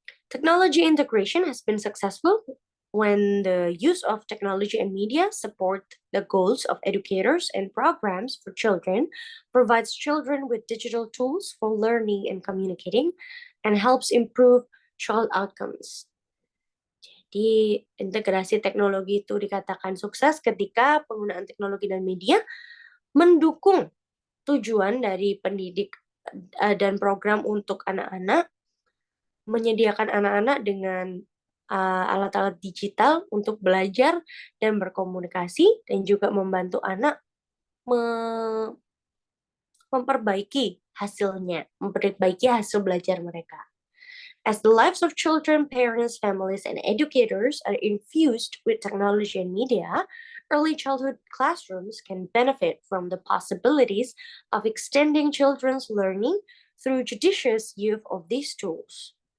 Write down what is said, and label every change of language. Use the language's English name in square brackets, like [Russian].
[English] Technology integration has been successful when the use of technology and media support the goals of educators and programs for children, provides children with digital tools for learning and communicating, and helps improve child outcomes. [Indonesian] Jadi, integrasi teknologi itu dikatakan sukses ketika penggunaan teknologi dan media mendukung tujuan dari pendidik dan program untuk anak-anak, menyediakan anak-anak dengan alat-alat digital untuk belajar dan berkomunikasi, dan juga membantu anak memperbaiki hasilnya, memperbaiki hasil belajar mereka. [English] As the lives of children, parents, families, and educators are infused with technology and media, early childhood classrooms can benefit from the possibilities of extending children's learning through judicious use of these tools.